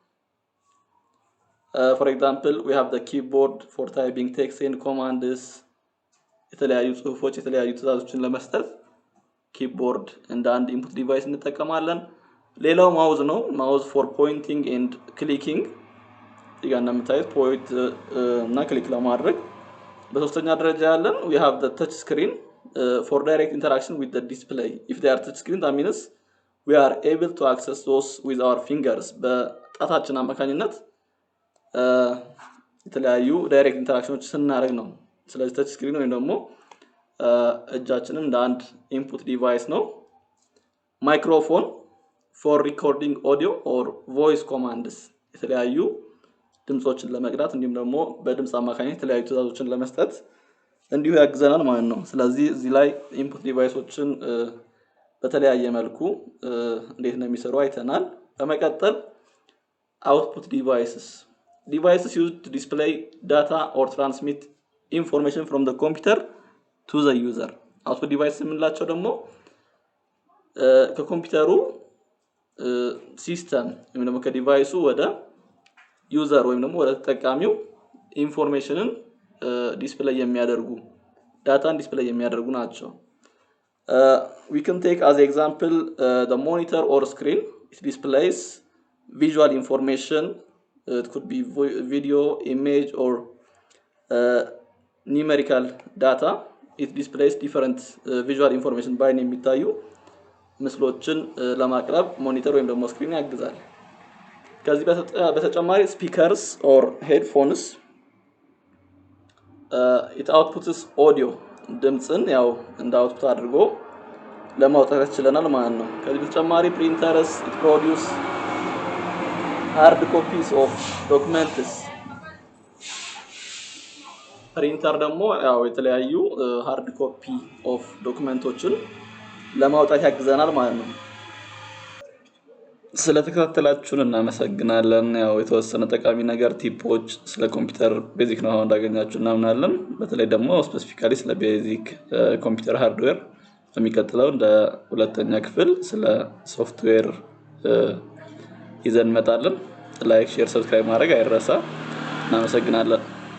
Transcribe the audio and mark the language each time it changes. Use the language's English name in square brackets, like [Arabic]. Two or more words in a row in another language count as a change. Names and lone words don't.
[English] For example, we have the keyboard for typing text and commands. [Amharic] የተለያዩ ጽሁፎች የተለያዩ ትዕዛዞችን ለመስጠት ኪቦርድ እንደ አንድ [English] input device [Amharic] እንጠቀማለን። ሌላው ማውዝ ነው። ማውዝ [English] for pointing and clicking [Amharic] እዚህ ጋር እንደምታዩት ፖይንት እና ክሊክ ለማድረግ። በሶስተኛ ደረጃ ያለን [English] we have the touch screen for direct interaction with the display. If they are touch screen that means we are able to access those with our fingers. [Amharic] በጣታችን አማካኝነት የተለያዩ [English] direct interactions [Amharic] ስናደርግ ነው። ስለዚህ [English] touch screen [Amharic] ወይም ደግሞ እጃችንን እንደ አንድ [English] input device [Amharic] ነው [English] microphone for recording audio or voice commands [Amharic] የተለያዩ ድምጾችን ለመቅዳት እንዲሁም ደግሞ በድምጽ አማካኝነት የተለያዩ ትዕዛዞችን ለመስጠት እንዲሁ ያግዘናል ማለት ነው። ስለዚህ እዚህ ላይ [English] input devices [Amharic] በተለያየ መልኩ እንዴት ነው የሚሰሩ አይተናል። በመቀጠል [English] output devices used to display data or transmit information from the computer to the user output devices [Amharic] የምንላቸው ደግሞ ከኮምፒውተሩ ሲስተም ወይም ደግሞ ከዲቫይሱ ወደ ዩዘር ወይም ደግሞ ወደ ተጠቃሚው [English] information display [Amharic] የሚያደርጉ [English] data display [Amharic] የሚያደርጉ ናቸው። [English] we can take as example the monitor or screen. It displays visual information. It could be video, image, or numerical data. It displays different visual information by [Amharic] የሚታዩ ምስሎችን ለማቅረብ ሞኒተር ወይም ደግሞ ስክሪን ያግዛል። ከዚህ በተጨማሪ [English] speakers or headphones it outputs audio [Amharic] ድምጽን ያው እንደ አውትፑት አድርጎ ለማውጣት ይችላል ማለት ነው። ከዚህ በተጨማሪ [English] printers it produce hard copies of documents. [Amharic] ፕሪንተር ደግሞ ያው የተለያዩ [English] hard copy of documents [Amharic] ለማውጣት ያግዘናል ማለት ነው። ስለተከታተላችሁን እናመሰግናለን። ያው የተወሰነ ጠቃሚ ነገር ቲፖች ስለ [English] computer basic [Amharic] ነው እንዳገኛችሁ እናምናለን። በተለይ ደግሞ ስፔሲፊካሊ ስለ [English] basic computer hardware [Amharic] በሚቀጥለው እንደ ሁለተኛ ክፍል ስለ ሶፍትዌር ይዘን እንመጣለን። [English] like, share, subscribe [Amharic] ማድረግ አይረሳ። እናመሰግናለን።